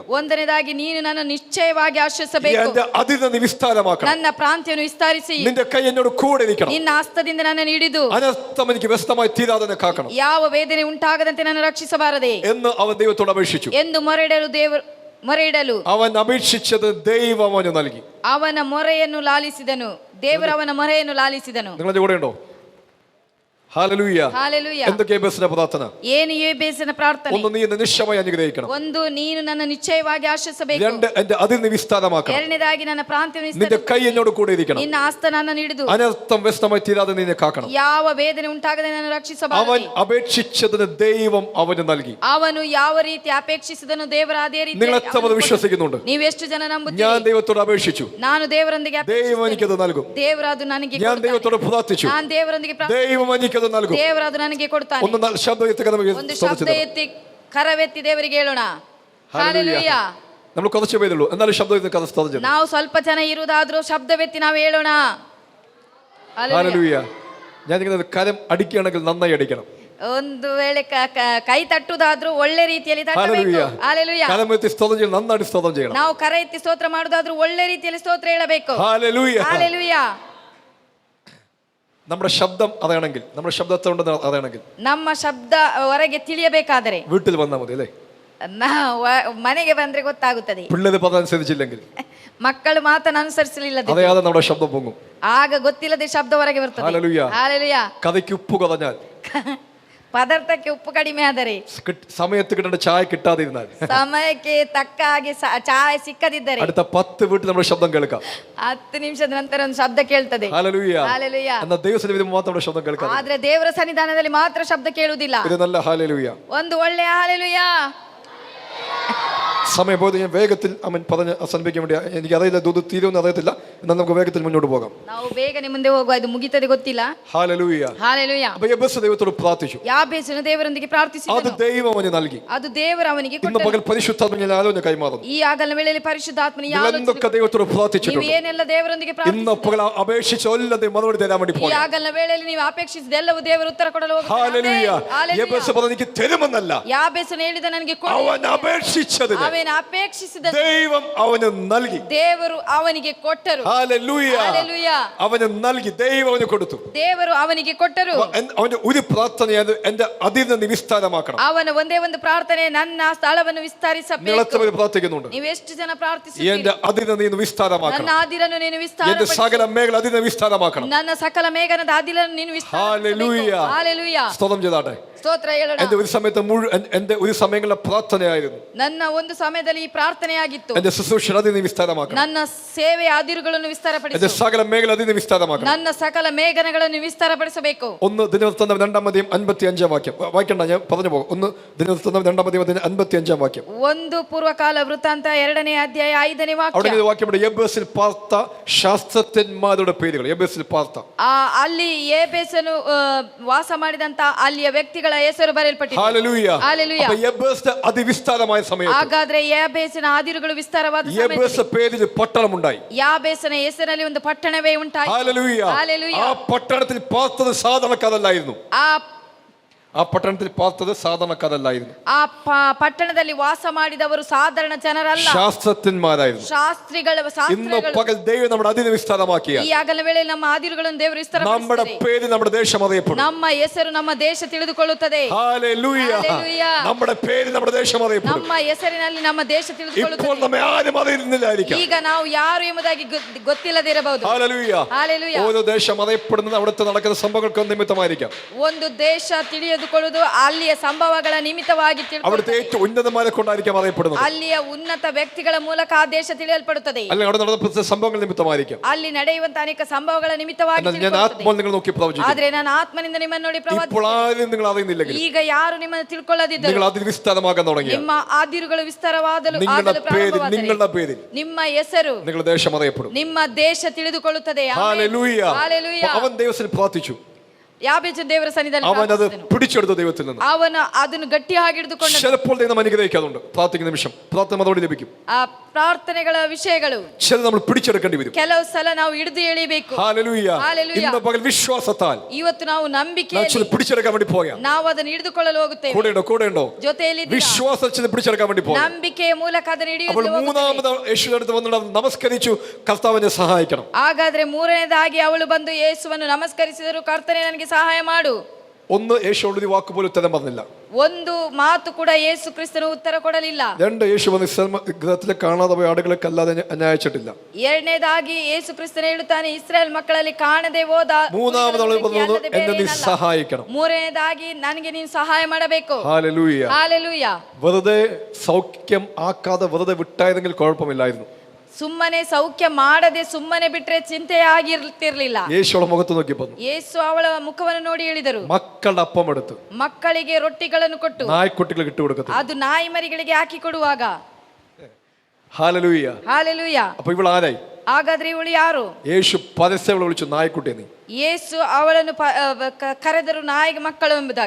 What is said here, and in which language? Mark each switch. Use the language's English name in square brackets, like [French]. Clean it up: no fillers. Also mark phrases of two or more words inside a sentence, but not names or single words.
[Kannada] ಒಂದನೇದಾಗಿ, ನೀನು ನನ್ನ ನಿಶ್ಚಯವಾಗಿ ಆಶ್ರಯಿಸಬೇಕು. [Malayalam] എന്റെ അതിനെ നീ വിസ്താരമാക്കണം. [Kannada] ನನ್ನ ಪ್ರಾಂತ್ಯವನ್ನು ವಿಸ್ತರಿಸಿ [Malayalam] നിന്റെ കൈ എന്നോട് കൂടെ ഇരിക്കണം. [Kannada] ನಿನ್ನ ಹಸ್ತದಿಂದ ನನ್ನನ್ನು ಹಿಡಿದು [Malayalam] അനർത്ഥം എനിക്ക് വ്യസ്തമായി തീരാതെ എന്നെ കാക്കണം [Kannada] ಯಾವ ವೇದನೆ ಉಂಟಾಗದಂತೆ ನನ್ನ ರಕ್ಷಿಸಬಾರದೆ [Malayalam] എന്ന് അവൻ ദൈവത്തോട് അപേക്ഷിച്ചു. [Kannada] ಎಂದು ಮೊರೆಯಿಡಲು [Malayalam] അവൻ അപേക്ഷിച്ചത് ദൈവം അവന് നൽകി. [Kannada] ಅವನ ಮೊರೆಯನ್ನು ಲಾಲಿಸಿದನು. ದೇವರು ಅವನ ಮೊರೆಯನ್ನು ಲಾಲಿಸಿದನು. [Malayalam] നിങ്ങളുടെ കൂടെ ഉണ്ടോ? ഹല്ലേലൂയ. ഹല്ലേലൂയ. എന്തൊക്കെ യബ്ബസിന്റെ പ്രാർത്ഥന? [Kannada] ಏನು ಯೆಹೋವನ ಪ್ರಾರ್ಥನೆ? [Malayalam] ഒന്ന്, നീ എന്നെ നിശ്ചയമായി അനുഗ്രഹിക്കണം. [Kannada] ಒಂದು, ನೀನು ನನ್ನ ನಿಶ್ಚಯವಾಗಿ ಆಶ್ರಯಿಸಬೇಕು. [Malayalam] രണ്ട്, എന്റെ അതിനെ വിസ്താരമാക്കണം. [Kannada] ಎರಡನೇದಾಗಿ, ನನ್ನ ಪ್ರಾಂತ್ಯವನ್ನು [Malayalam] നിന്റെ [Kannada] ವಿಸ್ತರಿಸು. [Malayalam] കൈ എന്നോട് കൂടെ ഇരിക്കണം. [Kannada] ನಿನ್ನ ಹಸ್ತ ನನ್ನನ್ನು ಹಿಡಿದು [Malayalam] അനർത്ഥം വ്യസ്തമായി തീരാതെ നീ എന്നെ കാക്കണം. [Kannada] ಯಾವ ವೇದನೆ ಉಂಟಾಗದೆ ನನ್ನ [Malayalam] അവൻ [Kannada] ರಕ್ಷಿಸಬಾರದೆ. [Malayalam] അപേക്ഷിച്ചതിന് ദൈവം അവന് നൽകി. [Kannada] ಅವನು ಯಾವ ರೀತಿ ಅಪೇಕ್ಷಿಸಿದನು, ದೇವರು ಅದೇ ರೀತಿ [Malayalam] നിങ്ങൾ എത്ര പേർ വിശ്വസിക്കുന്നുണ്ട്? [Kannada] ನೀವೆಷ್ಟು ಜನ [Malayalam] ഞാൻ [Kannada] ನಂಬುತ್ತೀರಿ? [Malayalam] ദൈവത്തോട് അപേക്ഷിച്ചു, [Kannada] ನಾನು ದೇವರೊಂದಿಗೆ [Malayalam] ദൈവം എനിക്കത് നൽകും. [Kannada] ದೇವರು ಅದು ನನಗೆ [Malayalam] ഞാൻ [Kannada] ಕೊಡ್ತಾನೆ. [Malayalam] ദൈവത്തോട് പ്രാർത്ഥിച്ചു, [Kannada] ನಾನು ದೇವರೊಂದಿಗೆ [Malayalam] ദൈവം എനിക്കത് നൽകും. [Kannada] ದೇವರು ಅದು ನನಗೆ ಕೊಡ್ತಾನೆ. [Malayalam] ഒന്ന് ശബ്ദം എത്തിക്കാൻ നമുക്ക് [Kannada] ಒಂದು [Malayalam] സ്തോത്രം [Kannada] ಶಬ್ದ [Malayalam] ചെയ്യാം. [Kannada] ಎತ್ತಿ ಕರವೆತ್ತಿ ದೇವರಿಗೆ ಹೇಳೋಣ. [Malayalam] ഹല്ലേലൂയ. [Kannada] ಹಲ್ಲೆಲೂಯ. [Malayalam] നമ്മൾ കുറച്ച് പേരുള്ളൂ, എന്നാലും ശബ്ദം എത്തി കഥ സ്തോത്രം ചെയ്യണം. [Kannada] ನಾವು ಸ್ವಲ್ಪ ಜನ ಇರುವುದಾದ್ರೂ ಶಬ್ದವೆತ್ತಿ ನಾವು ಹೇಳೋಣ. ಹಲ್ಲೆಲೂಯ. [Malayalam] ഹല്ലേലൂയ. ഞാനിങ്ങനെ കരം അടിക്കുകയാണെങ്കിൽ നന്നായി അടിക്കണം. [Kannada] ಒಂದು ವೇಳೆ ಕೈ ತಟ್ಟುದಾದ್ರೂ ಒಳ್ಳೆ ರೀತಿಯಲ್ಲಿ ತಟ್ಟಬೇಕು. [Malayalam] ഹല്ലേലൂയ. [Kannada] ಹಲ್ಲೆಲೂಯ. [Malayalam] കരം എത്തി സ്തോത്രം ചെയ്യണം, നന്നായിട്ട് സ്തോത്രം ചെയ്യണം. [Kannada] ನಾವು ಕರ ಎತ್ತಿ ಸ್ತೋತ್ರ ಮಾಡುದಾದ್ರೂ ಒಳ್ಳೆ ರೀತಿಯಲ್ಲಿ ಸ್ತೋತ್ರ ಹೇಳಬೇಕು. [Malayalam] ഹല്ലേലൂയ. [Kannada] ಹಲ್ಲೆಲೂಯ. [Malayalam] നമ്മുടെ ശബ്ദം അതാണെങ്കിൽ, നമ്മുടെ ശബ്ദത്തെ ഉണ്ടെന്ന് അതാണെങ്കിൽ [Kannada] ನಮ್ಮ ಶಬ್ದ ಹೊರಗೆ ತಿಳಿಯಬೇಕಾದರೆ [Malayalam] വീട്ടിൽ വന്നാൽ മതി അല്ലേ? [Kannada] ಮನೆಗೆ ಬಂದ್ರೆ ಗೊತ್ತಾಗುತ್ತದೆ. [Malayalam] പിള്ളേര് പദമനുസരിച്ചില്ലെങ്കിൽ [Kannada] ಮಕ್ಕಳು ಮಾತನ್ನು ಅನುಸರಿಸಲಿಲ್ಲದೆ [Malayalam] അറിയാതെ നമ്മുടെ ശബ്ദം പൊങ്ങും. [Kannada] ಆಗ ಗೊತ್ತಿಲ್ಲದೆ ಶಬ್ದ ಹೊರಗೆ ಬರ್ತದೆ. [Malayalam] ഹല്ലേലൂയ. [Kannada] ಹಲ್ಲೆಲೂಯ. [Malayalam] കഥയ്ക്ക് ഉപ്പ് കുറഞ്ഞാൽ, [Kannada] ಪದಾರ್ಥಕ್ಕೆ ಉಪ್ಪು ಕಡಿಮೆ ಆದರೆ, [Malayalam] സമയത്ത് കിട്ടേണ്ട ചായ കിട്ടാതിരുന്നാൽ, [Kannada] ಸಮಯಕ್ಕೆ ತಕ್ಕ ಹಾಗೆ ಚಾಯ್ ಸಿಕ್ಕದಿದ್ದರೆ, [Malayalam] അടുത്ത 10 വീട്ടിൽ നമ്മുടെ ശബ്ദം കേൾക്കാം. [Kannada] 10 ನಿಮಿಷದ ನಂತರ ಒಂದು ಶಬ್ದ ಕೇಳ್ತದೆ. [Malayalam] ഹല്ലേലൂയ. [Kannada] ಹಲ್ಲೆಲೂಯ. [Malayalam] എന്നാൽ ദൈവസന്നിധിയിൽ മാത്രം നമ്മുടെ ശബ്ദം കേൾക്കാം. [Kannada] ಆದ್ರೆ ದೇವರ ಸನ್ನಿಧಾನದಲ್ಲಿ ಮಾತ್ರ ಶಬ್ದ ಕೇಳುವುದಿಲ್ಲ. [Malayalam] ഒരു നല്ല ഹല്ലേലൂയ. [Kannada] ಒಂದು ಒಳ್ಳೆಯ ಹಲ್ಲೆಲೂಯ. [Malayalam] സമയം പോയത് ഞാൻ വേഗത്തിൽ അവൻ പറഞ്ഞ് അവസാനിപ്പിക്കാൻ വേണ്ടി, എനിക്ക് അറിയില്ല ദൂത് തീരുമെന്ന് അറിയത്തില്ല, എന്നാൽ നമുക്ക് വേഗത്തിൽ മുന്നോട്ട് പോകാം. [Kannada] ನಾವು ಬೇಗನೆ ಮುಂದೆ ಹೋಗುವ, ಇದು ಮುಗಿತದೆ ಗೊತ್ತಿಲ್ಲ. [Malayalam] ഹല്ലേലൂയ. [Kannada] ಹಲ್ಲೆಲೂಯ. [Malayalam] അപ്പൊ യബ്ബസ് ദൈവത്തോട് പ്രാർത്ഥിച്ചു. [Kannada] ಯಾಬೇಸನು ದೇವರೊಂದಿಗೆ [Malayalam] അത് [Kannada] ಪ್ರಾರ್ಥಿಸಿದನು. [Malayalam] ദൈവം അവന് നൽകി. [Kannada] ಅದು ದೇವರು ಅವನಿಗೆ [Malayalam] ഇന്ന് [Kannada] ಕೊಟ್ಟನು. [Malayalam] പകൽ പരിശുദ്ധാത്മ ഞാൻ ആലോചന കൈമാറുന്നു. [Kannada] ಈ ಆಗಲ ವೇಳೆಯಲ್ಲಿ ಪರಿಶುದ್ಧಾತ್ಮನ [Malayalam] നിങ്ങൾ എന്തൊക്കെ ദൈവത്തോട് [Kannada] ನೀವು [Malayalam] പ്രാർത്ഥിച്ചിട്ടുണ്ട്, [Kannada] ಏನೆಲ್ಲ ದೇವರೊಂದಿಗೆ [Malayalam] ഇന്ന് [Kannada] ಪ್ರಾರ್ಥಿಸಿದ್ದೀರಿ? [Malayalam] പകൽ അപേക്ഷിച്ച എല്ലാവരും മറുപടി തരാൻ വേണ്ടി [Kannada] ಈ [Malayalam] പോകാം. [Kannada] ಆಗಲ ವೇಳೆಯಲ್ಲಿ ನೀವು ಅಪೇಕ್ಷಿಸಿದ ಎಲ್ಲವೂ ದೇವರು ಉತ್ತರ ಕೊಡಲು ಹೋಗುತ್ತಾನೆ. [Malayalam] ഹല്ലേലൂയ. [Kannada] ಹಲ್ಲೆಲೂಯ. [Malayalam] യബ്ബസ് പറഞ്ഞു, എനിക്ക് തരുമെന്നല്ല, [Kannada] ಯಾಬೇಸನು ಹೇಳಿದ ನನಗೆ ಕೊಡು. [Malayalam] അവൻ അപേക്ഷിച്ചതിന് [Kannada] ಆಮೆನ್. ಅಪೇಕ್ಷಿಸಿದ [Malayalam] ദൈവം അവന് നൽകി. [Kannada] ದೇವರು ಅವನಿಗೆ ಕೊಟ್ಟರು. [Malayalam] ഹല്ലേലൂയ. ഹല്ലേലൂയ. അവന് നൽകി, ദൈവം അവന് കൊടുത്തു. [Kannada] ದೇವರು ಅವನಿಗೆ ಕೊಟ್ಟರು. [Malayalam] അവന്റെ ഒരു പ്രാർത്ഥനയാണ് എന്റെ അതിരിനെ നീ വിസ്താരമാക്കണം. [Kannada] ಅವನ ಒಂದೇ ಒಂದು ಪ್ರಾರ್ಥನೆ, ನನ್ನ ಸ್ಥಳವನ್ನು ವಿಸ್ತರಿಸಬೇಕು. [Malayalam] നിങ്ങളെത്ര പ്രാർത്ഥിക്കുന്നുണ്ട്? [Kannada] ನೀವು ಎಷ್ಟು ಜನ ಪ್ರಾರ್ಥಿಸುತ್ತೀರಿ? [Malayalam] എന്റെ അതിരിനെ നീ വിസ്താരമാക്കണം. [Kannada] ನನ್ನ ಆದಿರನ್ನು ನೀನು [Malayalam] എന്റെ [Kannada] ವಿಸ್ತಾರಪಡಿಸು. [Malayalam] സകല മേഖല അതിനെ വിസ്താരമാക്കണം. [Kannada] ನನ್ನ ಸಕಲ ಮೇಘನದ ಆದಿರನ್ನು ನೀನು ವಿಸ್ತಾರಪಡಿಸಬೇಕು. [Malayalam] ഹല്ലേലൂയ. സ്തോത്രം ചെയ്താട്ടെ. [Kannada] ಸ್ತೋತ್ರ ಹೇಳೋಣ. [Malayalam] എന്റെ ഒരു സമയത്ത് എന്റെ ഒരു സമയങ്ങളിലെ പ്രാർത്ഥനയായിരുന്നു. [Kannada] ನನ್ನ ಒಂದು ಸಮಯದಲ್ಲಿ ಈ ಪ್ರಾರ್ಥನೆಯಾಗಿತ್ತು. [Malayalam] എന്റെ ശുശ്രൂഷ അതിനെ വിസ്താരമാക്കണം. [Kannada] ನನ್ನ ಸೇವೆಯ ಆದಿರುಗಳನ್ನು ವಿಸ್ತಾರಪಡಿಸು. [Malayalam] എന്റെ സകല മേഖല അതിനെ വിസ്താരമാക്കണം. [Kannada] ನನ್ನ ಸಕಲ ಮೇಘನಗಳನ್ನು ವಿಸ್ತಾರಪಡಿಸಬೇಕು. [Malayalam] 1 ദിനവൃത്താന്തം 2-55 വാക്യം വായിക്കണ്ട, ഞാൻ പറഞ്ഞു പോകും. 1 ദിനവൃത്താന്തം 2-55 വാക്യം. [Kannada] 1 ಪೂರ್ವಕಾಲ ವೃತ್ತಾಂತ 2ನೇ ಅಧ್ಯಾಯ 5ನೇ ವಾಕ್ಯ. [Malayalam] അവിടെ വാക്യമുണ്ട്, എബേസിൽ പാർത്ത ശാസ്ത്രജ്ഞന്മാരുടെ പേരുകൾ. എബേസിൽ പാർത്ത, [Kannada] ಅಲ್ಲಿ ಏಬೇಸನು ವಾಸ ಮಾಡಿದಂತ ಅಲ್ಲಿಯ ವ್ಯಕ್ತಿಗಳ ಹೆಸರು ಬರೆಯಲ್ಪಟ್ಟಿದೆ. [Malayalam] ഹല്ലേലൂയ. ഹല്ലേലൂയ. അപ്പോൾ എബേസിന്റെ അതിവിസ്താരമായ സമയത്ത്, [Kannada] ಹಾಗಾದ್ರೆ ಯಾಬೇಸಿನ ಆದಿರುಗಳು ವಿಸ್ತಾರವಾದ [Malayalam] എബേസ് [Kannada] ಸಮಯದಲ್ಲಿ [Malayalam] പേരിൽ പട്ടണമുണ്ടായി. [Kannada] ಯಾಬೇಸನ ಹೆಸರಿನಲ್ಲಿ ಒಂದು ಪಟ್ಟಣವೇ ಉಂಟಾಯಿತು. [Malayalam] ഹല്ലേലൂയ. ഹല്ലേലൂയ. ആ പട്ടണത്തിൽ പാർത്തത് സാധാരണക്കാരല്ലായിരുന്നു. ആ പട്ടണത്തിൽ പാർത്തത് സാധാരണക്കാരല്ലായിരുന്നു. [Kannada] ಆ ಪಟ್ಟಣದಲ್ಲಿ ವಾಸ ಮಾಡಿದವರು ಸಾಧಾರಣ ಜನರಲ್ಲ, [Malayalam] ശാസ്ത്രജ്ഞന്മാരായിരുന്നു. [Kannada] ಶಾಸ್ತ್ರಿಗಳು. [Malayalam] ഇന്ന് പകൽ ദൈവം നമ്മുടെ അതിനെ വിസ്താരമാക്കിയ [Kannada] ಈ ಆಗಲ ವೇಳೆಯಲ್ಲಿ ನಮ್ಮ ಆದಿರುಗಳನ್ನು ದೇವರು [Malayalam] നമ്മുടെ [Kannada] ವಿಸ್ತರಿಸುತ್ತಾರೆ. [Malayalam] പേര് നമ്മുടെ ദേശം അറിയപ്പെടും. [Kannada] ನಮ್ಮ ಹೆಸರು ನಮ್ಮ ದೇಶ ತಿಳಿದುಕೊಳ್ಳುತ್ತದೆ. [Malayalam] ഹല്ലേലൂയ. ഹല്ലേലൂയ. നമ്മുടെ പേര് നമ്മുടെ ദേശം അറിയപ്പെടും. [Kannada] ನಮ್ಮ ಹೆಸರಿನಲ್ಲಿ ನಮ್ಮ ದೇಶ [Malayalam] ഇപ്പോൾ [Kannada] ತಿಳಿದುಕೊಳ್ಳುತ್ತದೆ. [Malayalam] നമ്മെ ആരും അറിയുന്നില്ലായിരിക്കാം. [Kannada] ಈಗ ನಾವು ಯಾರು ಎಂಬುದಾಗಿ ಗೊತ್ತಿಲ್ಲದಿರಬಹುದು. [Malayalam] ഹല്ലേലൂയ. ഹല്ലേലൂയ. ഓരോ ദേശം അറിയപ്പെടുന്നത് അവിടുത്തെ നടക്കുന്ന സംഭവങ്ങൾക്ക് നിമിത്തമായിരിക്കാം. [Kannada] ಒಂದು ದೇಶ ತಿಳಿದುಕೊಳ್ಳುವುದು ಅಲ್ಲಿಯ ಸಂಭವಗಳ ನಿಮಿತ್ತವಾಗಿ [Malayalam] അവിടുത്തെ [Kannada] ತಿಳಿದುಕೊಳ್ಳುತ್ತದೆ. [Malayalam] ഏറ്റവും ഉന്നതന്മാരെ കൊണ്ടായിരിക്കാം അറിയപ്പെടുന്നത്. [Kannada] ಅಲ್ಲಿಯ ಉನ್ನತ ವ್ಯಕ್ತಿಗಳ ಮೂಲಕ ಆ ದೇಶ ತಿಳಿಯಲ್ಪಡುತ್ತದೆ. [Malayalam] അല്ലെങ്കിൽ അവിടെ നടന്ന പ്രത്യേക സംഭവങ്ങൾ നിമിത്തമായിരിക്കാം. [Kannada] ಅಲ್ಲಿ ನಡೆಯುವಂತ ಅನೇಕ ಸಂಭವಗಳ ನಿಮಿತ್ತವಾಗಿ [Malayalam] എന്നാൽ ഞാൻ [Kannada] ತಿಳಿದುಕೊಳ್ಳುತ್ತದೆ. [Malayalam] ആത്മാവിൽ നിങ്ങൾ നോക്കി പ്രവചിക്കും. [Kannada] ಆದ್ರೆ ನಾನು ಆತ್ಮನಿಂದ ನಿಮ್ಮನ್ನು ನೋಡಿ [Malayalam] ഇപ്പോൾ [Kannada] ಪ್ರವಾದಿಸುತ್ತೇನೆ. [Malayalam] ആരും നിങ്ങൾ അറിയുന്നില്ലെങ്കിൽ [Kannada] ಈಗ ಯಾರು ನಿಮ್ಮನ್ನು ತಿಳ್ಕೊಳ್ಳದಿದ್ದರು, [Malayalam] നിങ്ങൾ അതിൽ വിസ്താരമാകാൻ തുടങ്ങിയ [Kannada] ನಿಮ್ಮ ಆದಿರುಗಳು ವಿಸ್ತಾರವಾದಲು [Malayalam] നിങ്ങളുടെ പേര്, നിങ്ങളുടെ പേര്, [Kannada] ನಿಮ್ಮ ಹೆಸರು, [Malayalam] നിങ്ങളുടെ ദേശം അറിയപ്പെടും. [Kannada] ನಿಮ್ಮ ದೇಶ ತಿಳಿದುಕೊಳ್ಳುತ್ತದೆ. ಆಮೆನ್. [Malayalam] ഹല്ലേലൂയ. ഹല്ലേലൂയ. അവൻ ദൈവത്തിൽ പ്രാർത്ഥിച്ചു. [Kannada] ಯಾಬೇಚ ದೇವರ ಸನ್ನಿಧಿಯಲ್ಲಿ [Malayalam] അവൻ അത് [Kannada] ಪ್ರಾರ್ಥಿಸಿದನು. [Malayalam] പിടിച്ചെടുത്ത ദൈവത്തിൽ നിന്ന്. [Kannada] ಅವನು ಅದನ್ನು ಗಟ್ಟಿಯಾಗಿ ಹಿಡಿದುಕೊಂಡನು. [Malayalam] ചിലപ്പോൾ ദൈവം അനുഗ്രഹിക്കാറുണ്ട്. പ്രാർത്ഥിക്കുന്ന നിമിഷം പ്രാർത്ഥന മറുപടി ലഭിക്കും. [Kannada] ಆ ಪ್ರಾರ್ಥನೆಗಳ ವಿಷಯಗಳು [Malayalam] ചില നമ്മൾ പിടിച്ചെടുക്കേണ്ടി വരും. [Kannada] ಕೆಲವು ಸಲ ನಾವು ಹಿಡಿದು ಎಳಿಬೇಕು. [Malayalam] ഹല്ലേലൂയ. ഹല്ലേലൂയ. ഇന്ന് പകൽ വിശ്വാസത്താൽ [Kannada] ಇವತ್ತು ನಾವು ನಂಬಿಕೆಯಲ್ಲಿ [Malayalam] ചില പിടിച്ചെടുക്കാൻ വേണ്ടി പോകാം. [Kannada] ನಾವು ಅದನ್ನು ಹಿಡಿದುಕೊಳ್ಳಲು ಹೋಗುತ್ತೇವೆ. [Malayalam] കൂടെയുണ്ടോ [Kannada] ಜೊತೆಯಲ್ಲಿ [Malayalam] വിശ്വാസത്തിൽ പിടിച്ചെടുക്കാൻ വേണ്ടി പോകാം. [Kannada] ನಂಬಿಕೆಯ ಮೂಲಕ ಅದನ್ನು [Malayalam] അപ്പോൾ [Kannada] ಹಿಡಿಯಲು [Malayalam] മൂന്നാമത് യേശുവിന്റെ അടുത്ത് വന്നിട്ട് നമസ്കരിച്ചു, കർത്താവിനെ സഹായിക്കണം. [Kannada] ಹಾಗಾದ್ರೆ ಮೂರನೇದಾಗಿ ಅವಳು ಬಂದು ಯೇಸುವನ್ನು ನಮಸ್ಕರಿಸಿದರು, ಕರ್ತನೇ ನನಗೆ ಸಹಾಯ ಮಾಡು. [Malayalam] ഒന്ന്, യേശുവോട് ഒരു വാക്ക് പോലും ഉത്തരം പറഞ്ഞില്ല. [Kannada] ಒಂದು ಮಾತು ಕೂಡ ಯೇಸು ಕ್ರಿಸ್ತನು ಉತ್ತರ ಕೊಡಲಿಲ್ಲ. [Malayalam] 2, യേശു വന്ന് ഇസ്രായേൽ ഗൃഹത്തിലെ കാണാതെ പോയ ആടുകളെ അല്ലാതെ അന്യായിച്ചിട്ടില്ല. [Kannada] ಎರಡನೇದಾಗಿ ಯೇಸು ಕ್ರಿಸ್ತನು ಹೇಳುತ್ತಾನೆ, ಇಸ್ರಾಯೇಲ್ ಮಕ್ಕಳಲ್ಲಿ ಕಾಣದೆ ಹೋದ. [Malayalam] മൂന്നാമത് അവൾ പറഞ്ഞു, എന്നെ നീ സഹായിക്കണം. [Kannada] ಮೂರನೇದಾಗಿ ನನಗೆ ನೀನು ಸಹಾಯ ಮಾಡಬೇಕು. [Malayalam] ഹല്ലേലൂയ. [Kannada] ಹಾಲೆಲೂಯ. [Malayalam] വെറുതെ സൗഖ്യം ആക്കാതെ വെറുതെ വിട്ടായിരുന്നെങ്കിൽ കുഴപ്പമില്ലായിരുന്നു. [Kannada] ಸುಮ್ಮನೆ ಸೌಖ್ಯ ಮಾಡದೆ ಸುಮ್ಮನೆ ಬಿಟ್ರೆ ಚಿಂತೆ ಆಗಿರ್ತಿರ್ಲಿಲ್ಲ. [Malayalam] യേശുവಳ മുഖത്ത് നോക്കി പറഞ്ഞു, [Kannada] ಯೇಸು ಅವಳ ಮುಖವನ್ನು ನೋಡಿ ಹೇಳಿದರು, [Malayalam] മക്കളുടെ അപ്പം എടുത്ത് [Kannada] ಮಕ್ಕಳಿಗೆ ರೊಟ್ಟಿಗಳನ್ನು ಕೊಟ್ಟು [Malayalam] നായ്ക്കുട്ടികൾ ഇട്ട് കൊടുക്കത്തില്ല. [Kannada] ಅದು ನಾಯಿ ಮರಿಗಳಿಗೆ ಹಾಕಿ ಕೊಡುವಾಗ. [Malayalam] ഹല്ലേലൂയ. [Kannada] ಹಾಲೆಲೂಯ. [Malayalam] അപ്പൊ ഇവൾ ആരായി? [Kannada] ಹಾಗಾದ್ರೆ ಇವಳು ಯಾರು? [Malayalam] യേശു പരസ്യം വിളിച്ചു, നായ്ക്കുട്ടിയെ നീ. [Kannada] ಯೇಸು ಅವಳನ್ನು ಕರೆದರು ನಾಯಿಗೆ ಮಕ್ಕಳು ಎಂಬುದಾಗಿ.